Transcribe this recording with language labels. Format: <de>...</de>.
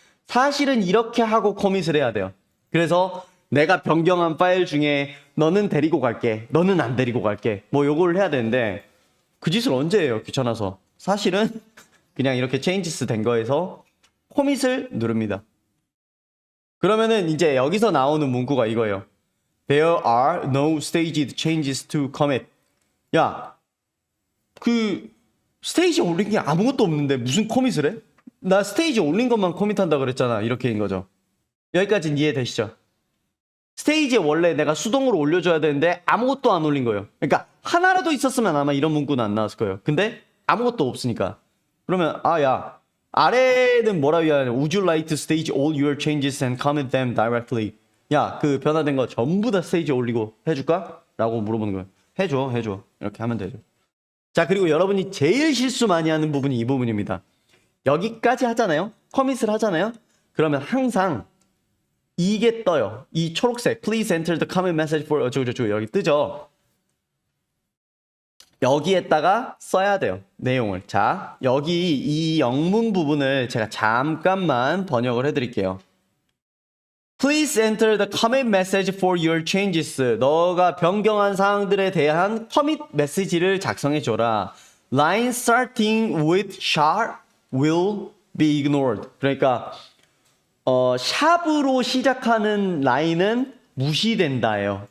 <ko>사실은 이렇게 하고 커밋을 해야 돼요. 그래서 내가 변경한 파일 중에 너는 데리고 갈게, 너는 안 데리고 갈게, 뭐 요걸 해야 되는데 그 짓을 언제 해요? 귀찮아서. 사실은 그냥 이렇게 changes 된 거에서 커밋을 누릅니다. 그러면은 이제 여기서 나오는 문구가 이거예요.</ko> <en>There are no staged changes to commit.</en> <ko>야, 그 스테이지 올린 게 아무것도 없는데 무슨 커밋을 해? 나 스테이지 올린 것만 커밋한다 그랬잖아. 이렇게인 거죠. 여기까지는 이해되시죠? 스테이지에 원래 내가 수동으로 올려줘야 되는데 아무것도 안 올린 거예요. 그러니까 하나라도 있었으면 아마 이런 문구는 안 나왔을 거예요. 근데 아무것도 없으니까. 그러면 야, 아래는 뭐라고 해야 하냐?</ko> <en>Would you like to stage all your changes and commit them directly?</en> <ko>야, 그 변화된 거 전부 다 스테이지에 올리고 해줄까? 라고 물어보는 거예요. 해줘. 이렇게 하면 되죠. 자, 그리고 여러분이 제일 실수 많이 하는 부분이 이 부분입니다. 여기까지 하잖아요. 커밋을 하잖아요. 그러면 항상 이게 떠요. 이 초록색</ko> <en>Please enter the comment message for</en> <ko>어쩌고저쩌고 여기 뜨죠. 여기에다가 써야 돼요. 내용을. 자, 여기 이 영문 부분을 제가 잠깐만 번역을 해드릴게요.</ko> <en>Please enter the comment message for your changes.</en> <ko>너가 변경한 사항들에 대한 커밋 메시지를 작성해줘라.</ko> <en>Line starting with sharp will be ignored.</en> <ko>그러니까 샵으로 시작하는 라인은 무시된다예요.</ko>